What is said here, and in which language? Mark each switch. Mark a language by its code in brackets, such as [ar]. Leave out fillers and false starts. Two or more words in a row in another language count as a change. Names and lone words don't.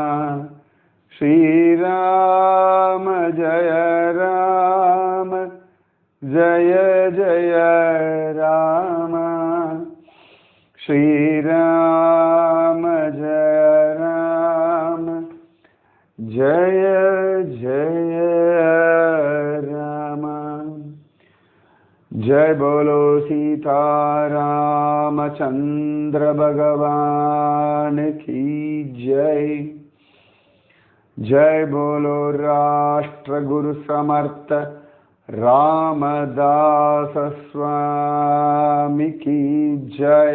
[sa] श्रीराम जय राम जय जय राम. श्रीराम जय राम जय जय राम. [hi] जय बोलो सीतारामचंद्र भगवान की जय. जय बोलो राष्ट्र गुरु समर्थ रामदास स्वामी की जय।